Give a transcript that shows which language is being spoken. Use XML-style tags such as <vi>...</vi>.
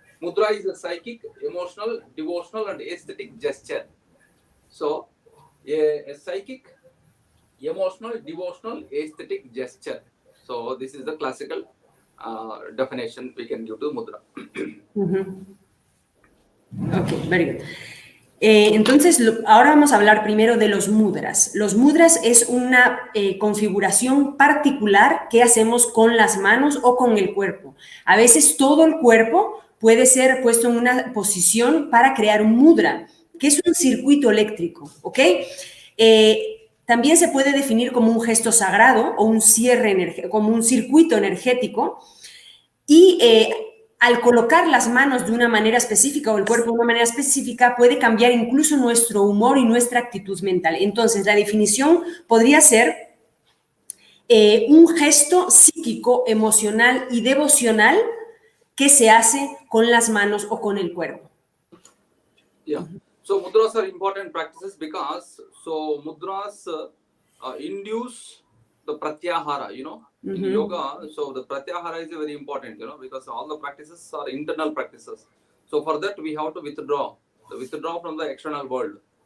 <en>Mudra is a psychic, emotional, devotional, and aesthetic gesture. So, a psychic, emotional, devotional, aesthetic gesture. So, this is the classical definition we can give to mudra. Okay, very good.</en> <es>Entonces, ahora vamos a hablar primero de los mudras. Los mudras es una configuración particular que hacemos con las manos o con el cuerpo. A veces todo el cuerpo puede ser puesto en una posición para crear un mudra, que es un circuito eléctrico, ¿ok? También se puede definir como un gesto sagrado o un como un circuito energético, y al colocar las manos de una manera específica o el cuerpo de una manera específica puede cambiar incluso nuestro humor y nuestra actitud mental. Entonces, la definición podría ser un gesto psíquico, emocional y devocional que se hace con las manos o con el cuerpo.</es> <en>Yeah. So mudras are important practices because mudras induce the pratyahara, in yoga. So the pratyahara is very important, because all the practices are internal practices. So for that we have to withdraw from the external world.</en>